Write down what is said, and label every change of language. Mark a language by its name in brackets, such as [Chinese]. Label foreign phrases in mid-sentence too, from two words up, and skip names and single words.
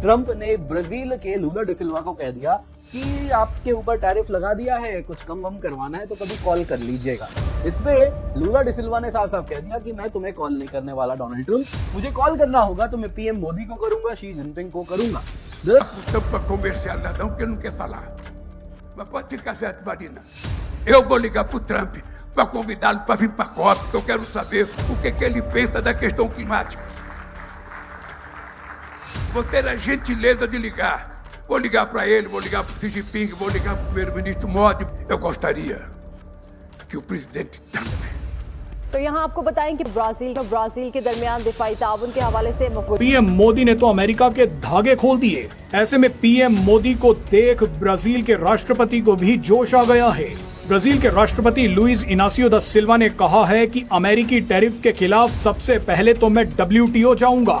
[Hindi] ट्रंप ने ब्राजील के लूला डिसिल्वा को कह दिया कि आपके ऊपर टैरिफ लगा दिया है, कुछ कम वम करवाना है तो कभी कॉल कर लीजिएगा। इसपे लूला डिसिल्वा ने साफ साफ कह दिया कि मैं तुम्हें कॉल नहीं करने वाला डोनाल्ड ट्रंप, मुझे कॉल करना होगा तो मैं पीएम मोदी को करूंगा, शी जिनपिंग को करूंगा। [Portuguese] Para comercialização que não quer falar. Mas pode ficar certo, Marina. Eu vou ligar pro Trump para convidá-lo para vir para a COP, porque eu quero saber o que ele pensa da questão climática. Vou ter a gentileza de ligar. Vou ligar para ele, vou ligar para o Xi Jinping, vou ligar para o primeiro-ministro Modi. Eu gostaria que o presidente Trump... [Hindi] तो यहाँ आपको बताएं कि ब्राजील के दरमियान दिफाई ताउन के हवाले से पीएम मोदी ने तो अमेरिका के धागे खोल दिए। ऐसे में पीएम मोदी को देख ब्राजील के राष्ट्रपति को भी जोश आ गया है। ब्राजील के राष्ट्रपति लुइस इनासियो दा सिल्वा ने कहा है कि अमेरिकी टैरिफ के खिलाफ सबसे पहले तो मैं WTO जाऊंगा।